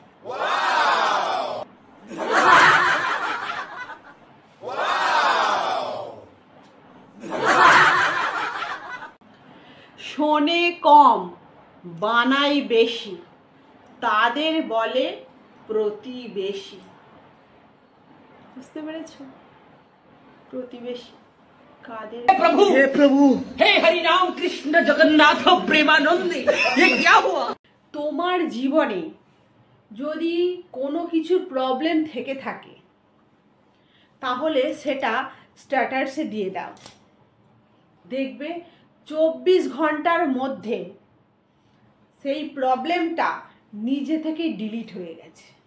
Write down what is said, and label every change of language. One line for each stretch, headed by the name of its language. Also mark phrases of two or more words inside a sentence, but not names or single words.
Bangla: শোনে কম বানাই বেশি, তাদের বলে প্রতিবেশী। বুঝতে পেরেছ? প্রতিবেশী কাদের?
Hindi: प्रभु हे प्रभु हे हरि राम कृष्ण जगन्नाथ प्रेमानंदे ये क्या हुआ?
Bangla: তোমার জীবনে যদি কোনো কিছুর প্রবলেম থেকে থাকে তাহলে সেটা স্ট্যাটাসে দিয়ে দাও, দেখবে 24 ঘন্টার মধ্যে সেই প্রবলেমটা নিজে থেকেই ডিলিট হয়ে গেছে।